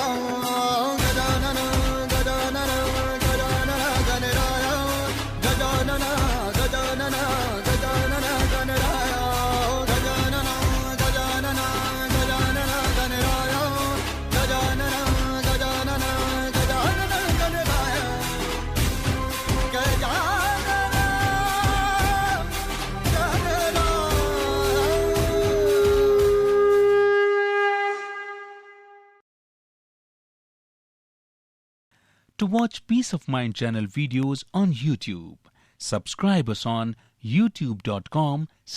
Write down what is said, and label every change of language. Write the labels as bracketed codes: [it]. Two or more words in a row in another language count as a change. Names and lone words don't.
[mr] गजानन गजानन गजानन गणराय, गजानन गजानन गजानन गणराय, गजानन गजानन गजानन गणराय, गजानन गजानन गजानन गणराय। [en] To watch Peace of Mind channel videos on YouTube, subscribe us on youtube.com/tvpeaceofmind.